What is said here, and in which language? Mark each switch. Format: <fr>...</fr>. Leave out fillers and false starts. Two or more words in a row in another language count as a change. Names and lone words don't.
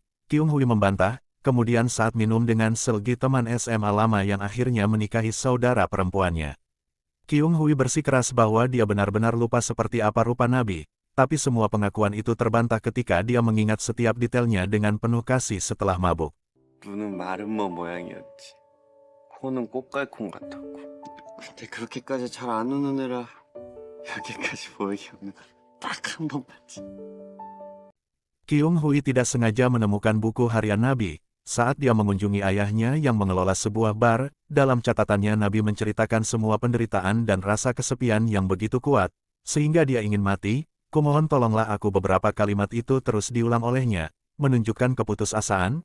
<id>Kyung Hui membantah, kemudian saat minum dengan Selgi, teman SMA lama yang akhirnya menikahi saudara perempuannya. Kyung Hui bersikeras bahwa dia benar-benar lupa seperti apa rupa Nabi. Tapi semua pengakuan itu terbantah ketika dia mengingat setiap detailnya dengan penuh kasih setelah mabuk.</id> <ko>눈은 마른 뭐 모양이었지. 코는 꽃갈콘 같았고. 근데 그렇게까지 잘 안 우는 애라 여기까지 보이게 없는 딱 한 번 봤지.</ko> <id>Kyung Hui tidak sengaja menemukan buku harian Nabi saat dia mengunjungi ayahnya yang mengelola sebuah bar. Dalam catatannya Nabi menceritakan semua penderitaan dan rasa kesepian yang begitu kuat, sehingga dia ingin mati. Kumohon tolonglah aku. Beberapa kalimat itu terus diulang olehnya, menunjukkan keputusasaan.</id>